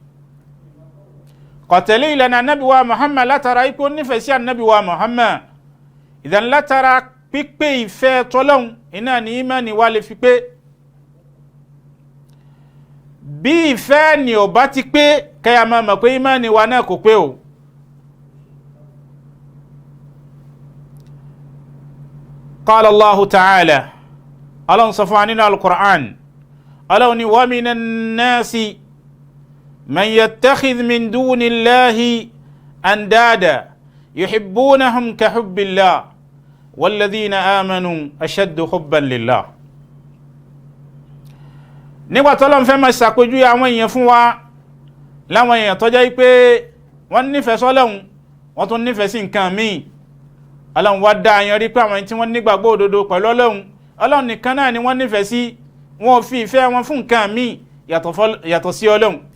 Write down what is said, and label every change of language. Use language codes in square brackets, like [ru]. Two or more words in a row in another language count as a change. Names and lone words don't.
[yo] Kò tẹ̀lé ìlànà Ànábì wa Muhammad látara wípé ó nífẹ̀ẹ́ sí Ànábì wa Muhammad. Ìdán látara pípé ìfẹ́ tọ́lọ́run iná ni ìmánì wa lè fi pé. Bí ìfẹ́ ni ò bá ti pé, kẹ́yà máa mọ̀ pé ìmánì wa náà kò pé o. [ar] قال الله تعالى, [yo] Ọlọ́run sọ fún wa nínú al-Qur'an, Ọlọ́run ni [ar] ومن الناس من يتخذ من دون الله أندادا يحبونهم كحب الله والذين آمنوا أشد حبا لله. [yo] Nígbà tí Ọlọ́run fẹ́ máa ṣàpèjúwe àwọn èèyàn fún wa, láwọn èèyàn tó jẹ́ pé wọ́n nífẹ̀ẹ́ sọ́lọ́run, wọ́n tún nífẹ̀ẹ́ sí nǹkan míì. Ọlọ́run wá dá àyàn rí pé àwọn tí wọ́n nígbàgbọ́ òdodo pẹ̀lú Ọlọ́run nìkan náà ni wọ́n nífẹ̀ẹ́ sí, wọ́n fi ìfẹ́ wọn fún nǹkan míì yàtọ̀ sí Ọlọ́run.